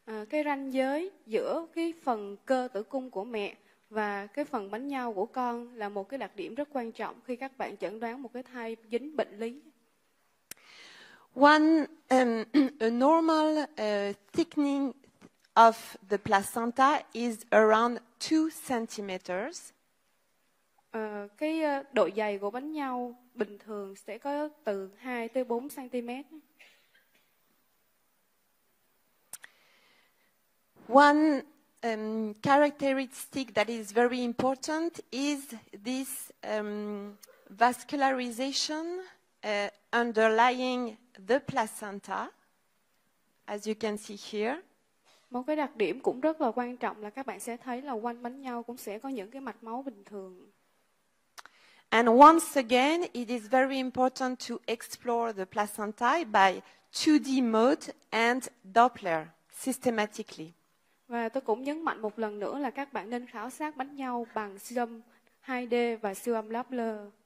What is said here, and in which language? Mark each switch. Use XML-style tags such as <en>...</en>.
<vi>Cái ranh giới giữa cái phần cơ tử cung của mẹ và cái phần bánh nhau của con là một cái đặc điểm rất quan trọng khi các bạn chẩn đoán một cái thai dính bệnh lý.</vi> <en>A normal thickening of the placenta is around 2 centimeters.</en> <vi>Cái độ dày của bánh nhau bình thường sẽ có từ 2 tới 4 cm.</vi> <en>One characteristic that is very important is this vascularization underlying the placenta, as you can see here.</en> <vi>Một cái đặc điểm cũng rất là quan trọng là các bạn sẽ thấy là quanh bánh nhau cũng sẽ có những cái mạch máu bình thường.</vi> <en>And once again, it is very important to explore the placenta by 2D mode and Doppler systematically.</en> <vi>Và tôi cũng nhấn mạnh một lần nữa là các bạn nên khảo sát bánh nhau bằng siêu âm 2D và siêu âm Doppler.</vi>